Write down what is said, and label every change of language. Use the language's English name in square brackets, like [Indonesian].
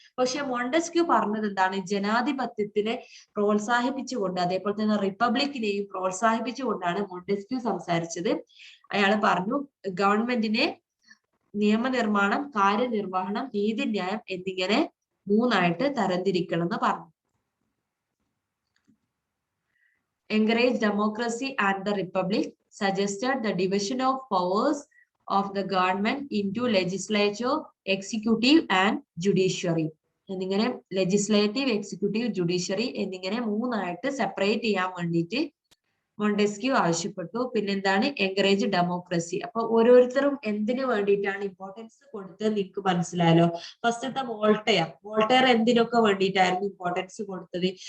[Malayalam] പക്ഷെ മോണ്ടസ്ക്യൂ പറഞ്ഞത് എന്താണ്? ജനാധിപത്യത്തിനെ പ്രോത്സാഹിപ്പിച്ചുകൊണ്ട് അതേപോലെ തന്നെ റിപ്പബ്ലിക്കിനെയും പ്രോത്സാഹിപ്പിച്ചുകൊണ്ടാണ് മോണ്ടസ്ക്യൂ സംസാരിച്ചത്. അയാൾ പറഞ്ഞു ഗവൺമെന്റിനെ നിയമനിർമ്മാണം, കാര്യനിർവഹണം, നീതിന്യായം എന്നിങ്ങനെ 3ആയിട്ട് തരംതിരിക്കണം എന്ന് പറഞ്ഞു. [English] Encourage democracy and the republic, suggested the division of powers of the government into legislature, executive and judiciary. [Malayalam] എന്നിങ്ങനെ ലെജിസ്ലേറ്റീവ്, എക്സിക്യൂട്ടീവ്, ജുഡീഷ്യറി എന്നിങ്ങനെ 3ആയിട്ട് സെപ്പറേറ്റ് ചെയ്യാൻ വേണ്ടിയിട്ട് മോണ്ടസ്ക്യൂ ആവശ്യപ്പെട്ടു. പിന്നെന്താണ്? [English] Encourage democracy. [Malayalam] അപ്പൊ ഓരോരുത്തരും എന്തിനു വേണ്ടിയിട്ടാണ് ഇമ്പോർട്ടൻസ് കൊടുത്തത് നിങ്ങൾക്ക് മനസ്സിലായല്ലോ. ഫസ്റ്റത്തെ വോൾട്ടയർ എന്തിനൊക്കെ വേണ്ടിയിട്ടായിരുന്നു ഇമ്പോർട്ടൻസ് കൊടുത്തത്?